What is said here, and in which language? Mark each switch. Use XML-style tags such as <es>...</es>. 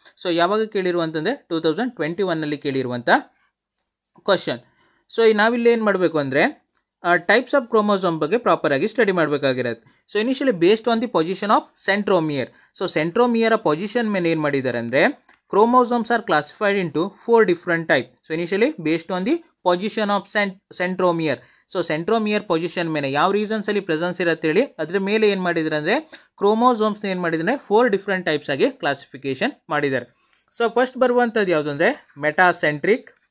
<kn>So ಯಾವಾಗ ಕೇಳಿರುವಂತಂದ್ರೆ 2021 ಕೇಳಿರುವಂಥ question. So ನಾವಿಲ್ಲಿ ಏನು ಮಾಡಬೇಕು ಅಂದರೆ ಟೈಪ್ಸ್ ಆಫ್ ಕ್ರೋಮೋಸೋಮ್ ಬಗ್ಗೆ ಪ್ರಾಪರ್ ಆಗಿ study ಮಾಡಬೇಕಾಗಿರುತ್ತೆ.</kn> <en>So initially based on the position of centromere.</en> <kn>So centromere position ಮೇಲೆ ಏನು ಮಾಡಿದ್ದಾರೆ ಅಂದರೆ</kn> <en>chromosomes are classified into 4 different types. So initially based on the position of centromere.</en> <kn>So centromere position ಮೇಲೆ ಯಾವ reasons ಅಲ್ಲಿ presence ಇರುತ್ತೆ ಹೇಳಿ ಅದ್ರ ಮೇಲೆ ಏನು ಮಾಡಿದ್ದಾರೆ ಅಂದರೆ ಕ್ರೋಮೋಸೋಮ್ಸ್ ಏನು ಮಾಡಿದ್ದಾರೆ 4 ಡಿಫ್ರೆಂಟ್ ಟೈಪ್ಸ್ ಆಗಿ ಕ್ಲಾಸಿಫಿಕೇಶನ್ ಮಾಡಿದ್ದಾರೆ. ಸೊ ಫಸ್ಟ್ ಬರುವಂಥದ್ದು ಯಾವುದು ಅಂದರೆ ಮೆಟಾಸೆಂಟ್ರಿಕ್.</kn>